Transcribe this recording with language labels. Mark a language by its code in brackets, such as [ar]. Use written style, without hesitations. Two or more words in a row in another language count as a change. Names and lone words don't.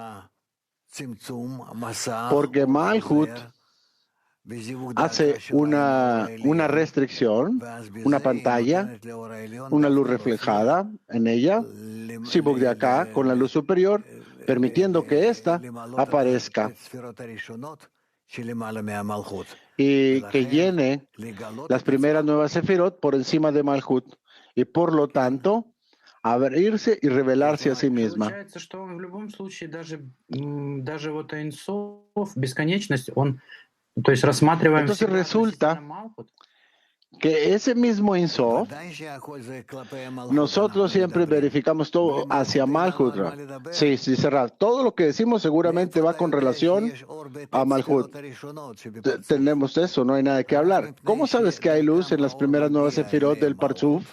[es] Porque Malhut hace una restricción, una pantalla, una luz reflejada en ella, Sibuk de acá, con la luz superior, permitiendo que ésta aparezca y que llene las primeras nuevas sefirot por encima de Malhut y por lo tanto abrirse y revelarse a sí misma. [ru] Получается, что он в любом случае даже вот Энсоф, бесконечность, он, то есть рассматриваем [es] Entonces [ru] всегда [es] resulta [ru] относительно Malhut. [es] que ese mismo Ein Sof, nosotros siempre verificamos todo hacia Malhut. Sí, sí, cerrar. Todo lo que decimos seguramente va con relación a Malhut. Tenemos eso, no hay nada que hablar. ¿Cómo sabes que hay luz en las primeras nuevas sefirot del Parzuf?